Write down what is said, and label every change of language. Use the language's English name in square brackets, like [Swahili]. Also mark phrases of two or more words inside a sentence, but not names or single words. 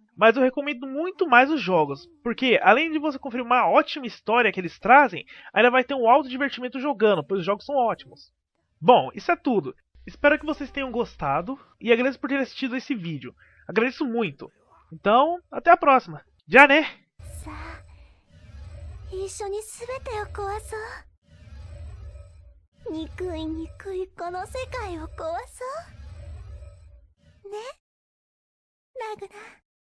[Portuguese] Mas eu recomendo muito mais os jogos, porque além de você conferir uma ótima história que eles trazem, ainda vai ter um alto divertimento jogando, pois os jogos são ótimos. Bom, isso é tudo. Espero que vocês tenham gostado e agradeço por terem assistido esse vídeo. Agradeço muito. Então, até a próxima. Já né? [Japanese] 一緒に全てを壊そう憎い憎いこの世界を壊そうねラグナ